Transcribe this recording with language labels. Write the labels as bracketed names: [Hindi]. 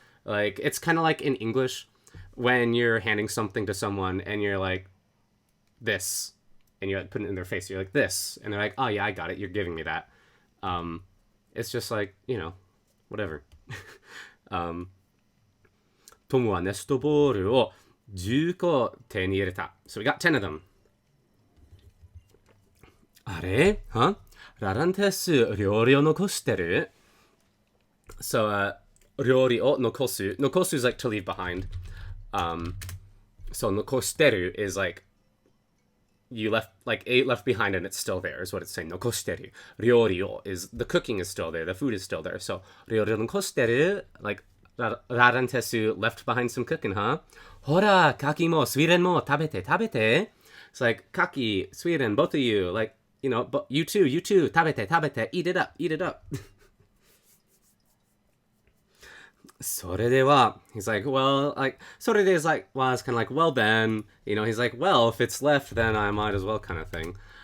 [English] Like it's kind of like in English when you're handing something to someone and you're like this, and you like put it in their face. You're like this, and they're like, oh yeah, I got it. You're giving me that. It's just like, you know, whatever. [Japanese] Tomu wa nesto boru o 10個手に入れた. [English] So we got 10 of them. あれ?Huh? [Japanese] ラランテス料理を残してる? So 料理を残す. [English] Nokosu is like to leave behind. So [Japanese] 残してる [English] is like you left, like ate left behind and it's still there is what it's saying. [Japanese] 残してる. [English] 料理を is the cooking is still there, the food is still there. So [Japanese] 料理を残してる [English] like ラランテス left behind some cooking, huh? [Japanese] ほら、カキもスウィーデンも食べて食べて. [English] It's like Kaki, Sweden, both of you, like, you know, but you too, [Japanese] 食べて食べて, [English] eat it up, eat it up. それでは, he's like, well, like, それで is like, well, it's kind of like, well then, you know, he's like, well, if it's left, then I might as well kind of thing.